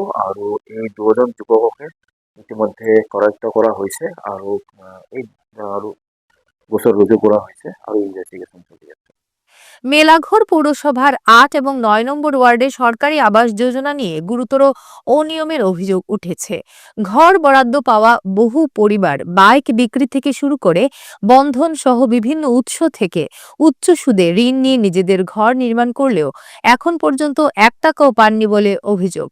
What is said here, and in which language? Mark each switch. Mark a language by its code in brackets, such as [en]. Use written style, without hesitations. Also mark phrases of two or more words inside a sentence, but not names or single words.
[as] আৰু এই দুজন যুৱককে ইতিমধ্যে কৰায়ত্ব কৰা হৈছে আৰু এই গোচৰ ৰুজু কৰা হৈছে আৰু ইনভেষ্টিগেশ্যন চলি আছে। [bn] মেলাঘর পৌরসভার 8 এবং 9 নম্বর ওয়ার্ডে সরকারি আবাস যোজনা নিয়ে গুরুতর অনিয়মের অভিযোগ উঠেছে। ঘর বরাদ্দ পাওয়া বহু পরিবার বাইক বিক্রি থেকে শুরু করে বন্ধন সহ বিভিন্ন উৎস থেকে উচ্চ সুদে ঋণ নিয়ে নিজেদের ঘর নির্মাণ করলেও এখন পর্যন্ত 1 টাকাও পাননি বলে অভিযোগ।